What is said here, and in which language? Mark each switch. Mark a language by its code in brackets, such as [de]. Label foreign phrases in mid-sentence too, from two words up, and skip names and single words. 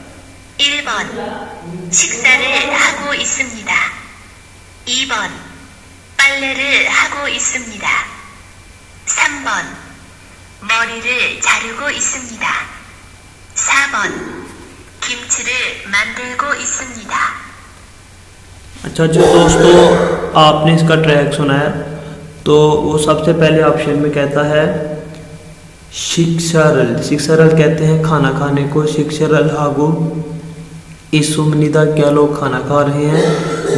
[ko] 1번 식사를 하고 있습니다. 2번 빨래를 하고 있습니다. 3번 머리를 자르고 있습니다. 4번 김치를 만들고 있습니다. [hi] अच्छा जो दोस्तों आपने इसका ट्रैक सुना है, तो वो सबसे पहले ऑप्शन में कहता है शिक्षरल, शिक्षरल कहते हैं खाना खाने को। [ko] 식사를 하고 있습니다, [hi] क्या लोग खाना खा रहे हैं।